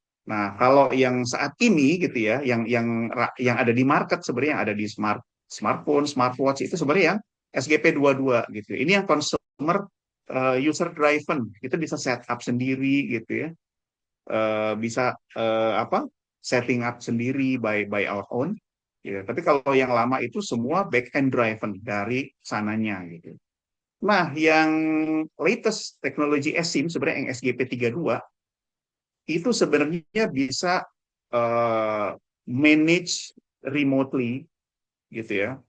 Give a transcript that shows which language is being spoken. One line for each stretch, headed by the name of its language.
Indonesian: Nah, kalau yang saat ini gitu ya, yang ada di market sebenarnya yang ada di smartphone, smartwatch itu sebenarnya yang SGP22 gitu. Ini yang consumer user driven, itu bisa set up sendiri gitu ya. Bisa apa?
English: Setting up sendiri by our own.
Indonesian: Ya, tapi kalau yang lama itu semua back end driven dari sananya gitu. Nah, yang latest teknologi eSIM sebenarnya yang SGP32 itu sebenarnya bisa uh,
English: manage remotely
Indonesian: gitu ya.